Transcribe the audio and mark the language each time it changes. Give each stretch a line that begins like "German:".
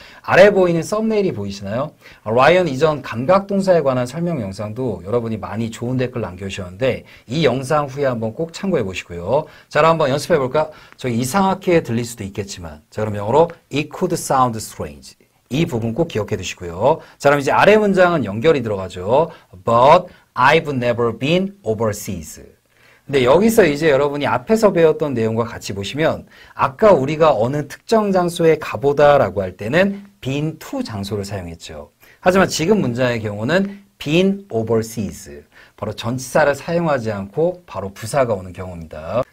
Korean: 아래 보이는 썸네일이 보이시나요? 라이언 이전 감각동사에 관한 설명 영상도 여러분이 많이 좋은 댓글 남겨주셨는데 이 영상 후에 한번 꼭 참고해 보시고요. 자, 그럼 한번 연습해 볼까? 저기 이상하게 들릴 수도 있겠지만 자, 그럼 영어로
English: It could sound strange.
Korean: 이 부분 꼭 기억해 두시고요. 자, 그럼 이제 아래 문장은 연결이 들어가죠.
English: But I've never been overseas.
Korean: 근데 여기서 이제 여러분이 앞에서 배웠던 내용과 같이 보시면 아까 우리가 어느 특정 장소에 가보다라고 할 때는 been to 장소를 사용했죠. 하지만 지금 문장의 경우는 been overseas. 바로 전치사를 사용하지 않고 바로 부사가 오는 경우입니다.